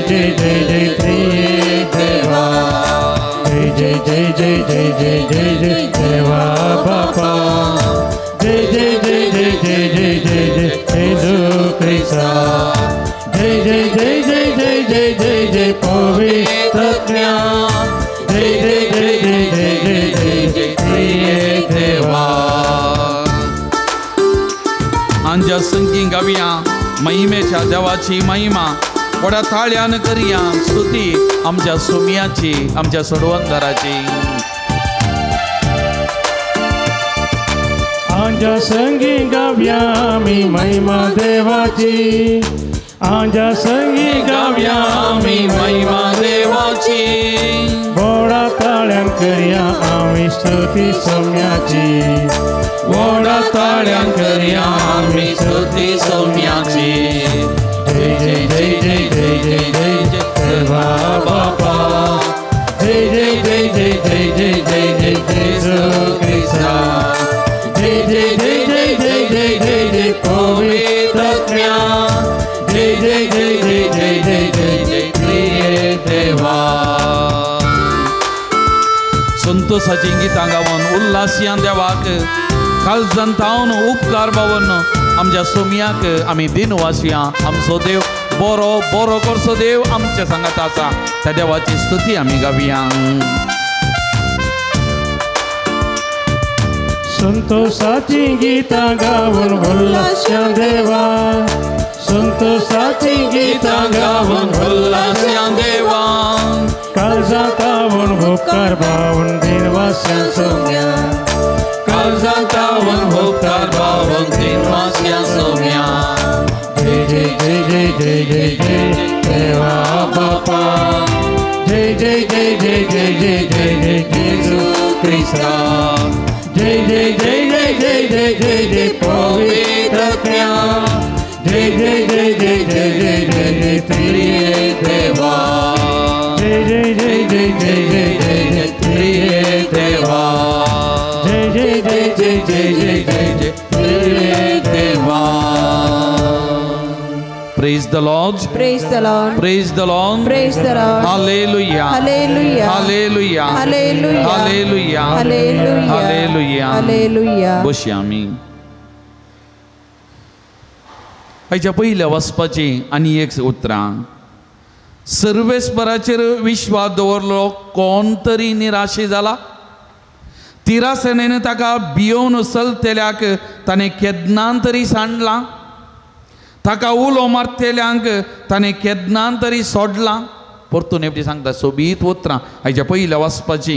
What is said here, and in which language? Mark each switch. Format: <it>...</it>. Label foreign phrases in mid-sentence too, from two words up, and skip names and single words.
<kok>जय जय जय प्रिय देवा जय जय जय जय जय जय जय जय देवा बापा जय जय जय जय जय जय जय जय जय जो कैसा जय जय जय जय जय जय जय जय पवित्र जय जय जय जय जय जय जय जय प्रिय देवा आमच्या संगी गावया महिमेच्या देवाची महिमा वड्या थाळ्यान करिया स्तुती आमच्या सुमियाची आमच्या सोडवंदराची आमच्या संगी गावया आम्ही महिमा देवाची आमच्या संगी गावया आम्ही महिमा देवाची बोडा ताळ्यान करिया आम्ही स्तुती सौम्याची वड्या थाळ्यान करिया आम्ही स्तुती सौम्याची जय जय जय जय जय जय जय जय देवा बापा जय जय जय जय जय जय जय जय जय जो ख्रिस्ता जय जय जय जय जय जय जय जय पवित्र जय जय जय जय जय जय जय जय प्रिय देवा संतोषाची गीतां गावन उल्हासियान देवाक काळजान तावन उपकार भावन आमच्या सोमियाक आमी दिन वासुया आमचो देव बरो बरो करचो देव आमच्या सांगात आसा त्या देवाची स्तुती आमी गावया संतोषाची गीता गावन उल्हास्या देवा संतोषाची गीता गावन उल्हासियान देवा काळजां तावन उपकार भावन दिनवास्या सौम्या काळजान तावन उपकार भावन दिन वासुया सोम्या जय जय जय जय जय जय जय देवा बापा जय जय जय जय जय जय जय जय जेजू ख्रिस्ता जय जय जय जय जय जय जय जय पवित्र जय जय जय जय जय जय जय जय प्रिय देवा जय जय जय जय जय जय जय जय प्रिय देवा जय जय जय जय जय जय जय जय प्रिय देवा</kok> <en>Praise the Lord. Praise the Lord. Praise the Lord. Praise the Lord. Hallelujah. Hallelujah. Hallelujah. Hallelujah. Hallelujah. Hallelujah. Hallelujah. Hallelujah.</en> <kok>बशी आमी हाच्या पयल्या वचपाची आनी एक उतरां सर्वेस्पराचेर विश्वास दवरलो कोण तरी निराशी जाला तिरासेनेन ताका भियोवन चलतेल्याक ताणें केदनान तरी सांडलां ताका उलो मारतेल्यांक ताणें केदनान तरी सोडलां परतून एपटी सांगता सोबीत उतरां हाच्या पयल्या वचपाची</kok>